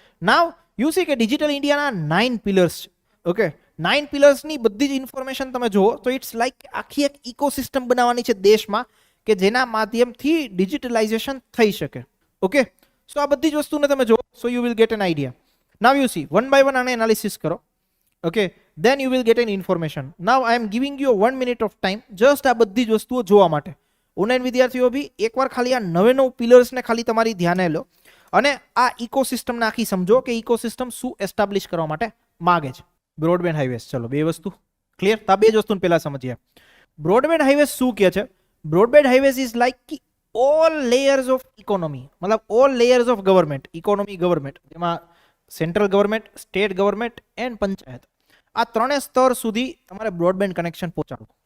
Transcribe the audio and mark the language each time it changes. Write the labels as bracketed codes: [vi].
[en] now you see [gu] કે digital ઇન્ડિયાના 9 pillars છે. ઓકે, 9 પિલર્સની બધી જ ઇન્ફોર્મેશન તમે જુઓ તો [en] it's like [gu] આખી એક ઇકોસિસ્ટમ બનાવવાની છે દેશમાં કે જેના માધ્યમથી ડિજિટલાઇઝેશન થઈ શકે. ઓકે, સો આ બધી જ વસ્તુને તમે જુઓ, [en] So you will get an idea. Now you see one by one [gu] આને [en] analysis [gu] કરો. [en] Okay, then you will get an information. Now I am giving you 1 minute of time just [gu] આ બધી જ વસ્તુઓ જોવા માટે. ઓનલાઈન વિદ્યાર્થીઓ બી એકવાર ખાલી આ 9 પિલર્સને ખાલી તમારી ધ્યાને લો અને આ ઇકોસિસ્ટમને આખી સમજો કે ઇકોસિસ્ટમ શું એસ્ટાબ્લિશ કરવા માટે માગે છે. બ્રોડબેન્ડ હાઈવેઝ, ચલો 2 વસ્તુ ક્લિયર. તો આ 2 જ વસ્તુને પહેલા સમજીએ. [en] broadband highways [gu] શું કહે છે? [en] broadband highways is like all layers of economy, મતલબ all layers of government, economy government, જેમાં central government, state government and panchayat, [gu] આ 3 સ્તર સુધી તમારે બ્રોડબેન્ડ કનેક્શન પહોંચાડવું.